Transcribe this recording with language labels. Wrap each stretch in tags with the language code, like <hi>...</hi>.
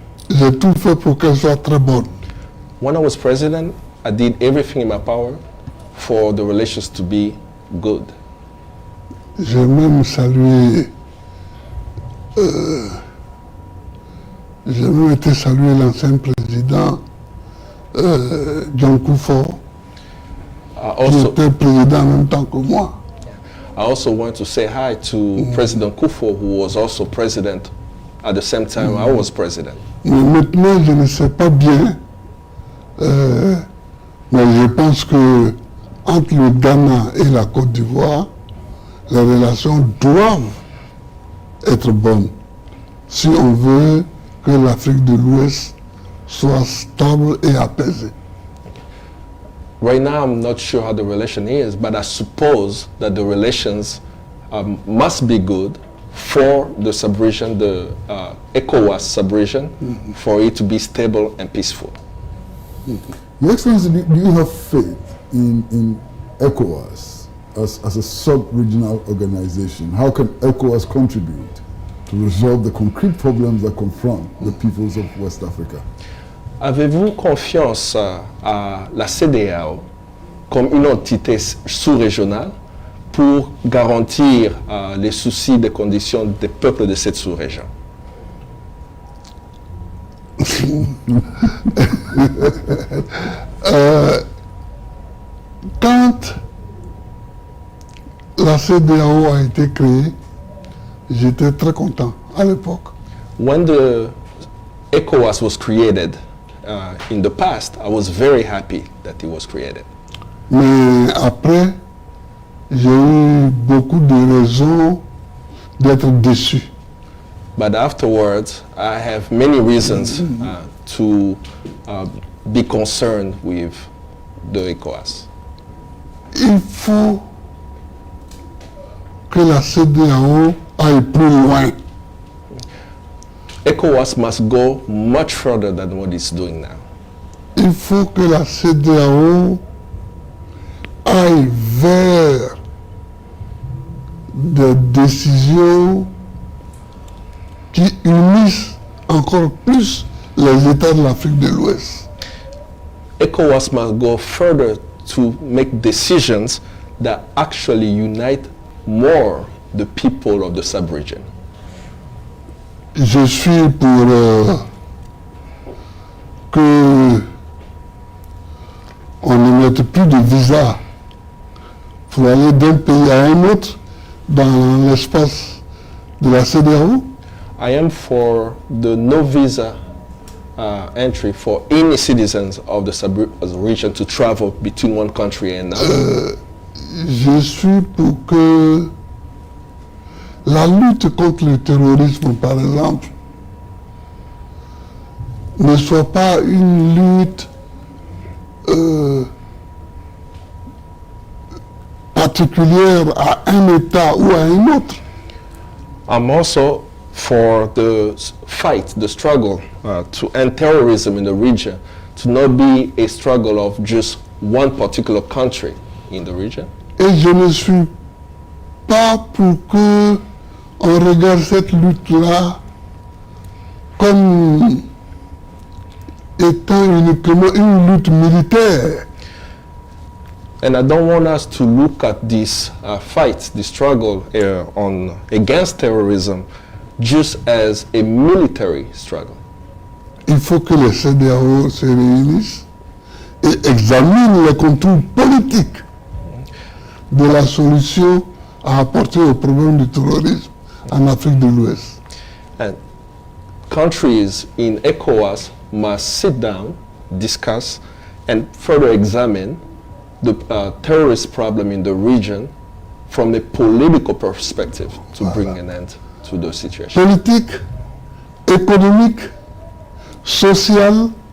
<fr>j'ai tout fait pour qu'elle soit très bonne.</fr> <en>When I was president, I did everything in my power for the relations to be good.</en> <fr>J'ai même salué, j'ai même été saluer l'ancien président John Kufuor, qui était président en même temps que moi.</fr> <en>I also want to say hi to President Kufuor, who was also president at the same time I was president.</en> <fr>Mais maintenant, je ne sais pas bien, mais je pense que entre le Ghana et la Côte d'Ivoire, les relations doivent être bonnes si on veut que l'Afrique de l'Ouest soit stable et apaisée.</fr> <en>Right now, I'm not sure how the relation is, but I suppose that the relations must be good for the sub-region, the ECOWAS sub-region, for it to be stable and peaceful. Your Excellency, do you have faith in ECOWAS as a sub-regional organization? How can ECOWAS contribute to resolve the concrete problems that confront the peoples of West Africa?</en> <fr>Avez-vous confiance à la CEDEAO comme une entité sous-régionale pour garantir les soucis des conditions des peuples de cette sous-région? Quand la CEDEAO a été créée, j'étais très content à l'époque.</fr> <en>When the ECOWAS was created in the past, I was very happy that it was created.</en> <fr>Mais après, j'ai eu beaucoup de raisons d'être déçu.</fr> <en>But afterwards, I have many reasons to be concerned with the ECOWAS.</en> <fr>Il faut que la CEDEAO aille plus loin.</fr> <en>ECOWAS must go much further than what it's doing now.</en> <fr>Il faut que la CEDEAO aille vers des décisions qui unissent encore plus les États de l'Afrique de l'Ouest.</fr> <en>ECOWAS must go further to make decisions that actually unite more the people of the sub-region.</en> <fr>Je suis pour que on ne mette plus de visa pour aller d'un pays à un autre dans l'espace de la CEDEAO.</fr> <en>I am for the no visa entry for any citizens of the sub-region to travel between one country and another.</en> <fr>Je suis pour que la lutte contre le terrorisme, par exemple, ne soit pas une lutte particulière à un État ou à un autre.</fr> <en>I'm also for the fight, the struggle to end terrorism in the region, to not be a struggle of just one particular country in the region.</en> <fr>Et je ne suis pas pour que on regarde cette lutte-là comme étant uniquement une lutte militaire.</fr> <en>And I don't want us to look at this fight, this struggle against terrorism, just as a military struggle.</en> <fr>Il faut que les CEDEAO se réunissent et examinent les contours politiques de la solution à apporter au problème du terrorisme en Afrique de l'Ouest.</fr> <en>And countries in ECOWAS must sit down, discuss, and further examine the terrorist problem in the region from a political perspective to bring an end to the situation.</en> <fr>Politique, économique, social.</fr>